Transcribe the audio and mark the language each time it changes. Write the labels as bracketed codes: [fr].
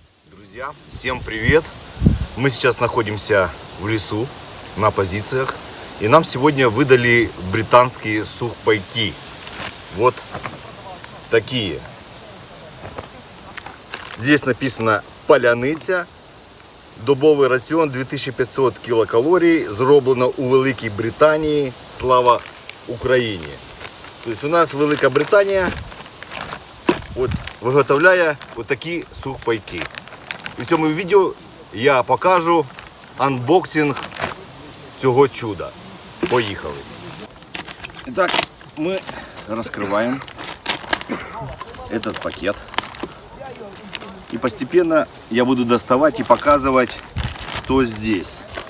[ru] Друзья, всем привет! Мы сейчас находимся в лесу, на позициях. И нам сегодня выдали британские сухпайки. Вот такие. Здесь написано «Паляниця». [uk] Добовий раціон 2500 кілокалорій. Зроблено у Великій Британії. Слава Україні! Тобто у нас Велика Британія от, виготовляє отакі сухпайки. І в цьому відео я покажу анбоксинг цього чуда. Поїхали. [ru] Итак, мы раскрываем этот пакет. И постепенно я буду доставать и показывать, что здесь.